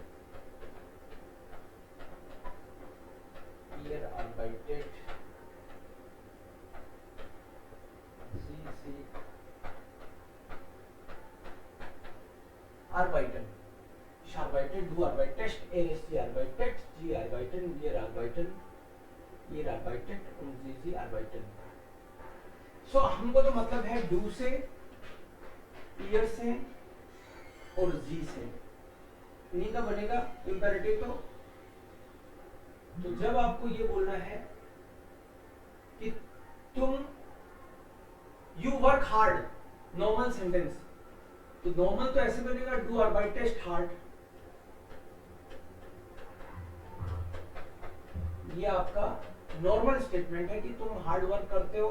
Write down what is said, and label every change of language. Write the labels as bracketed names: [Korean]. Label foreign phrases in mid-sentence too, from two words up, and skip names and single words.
[German] ihr arbeitet, sie arbeiten, ich arbeite, du arbeitest, sie arbeitet, sie arbeiten, wir arbeiten, ihr arbeitet und sie arbeiten। [Hindi] सो हमको तो मतलब है डू से, ईयर से और जी से, इन्हीं का बनेगा इंपेरेटिव। तो जब आपको ये बोलना है कि तुम [English] you work hard, normal sentence, [Hindi] तो नॉर्मल तो ऐसे बनेगा [German] du arbeitest [Hindi] हार्ड, ये आपका [English] normal statement [Hindi] है कि तुम [English] hard work [Hindi] करते हो।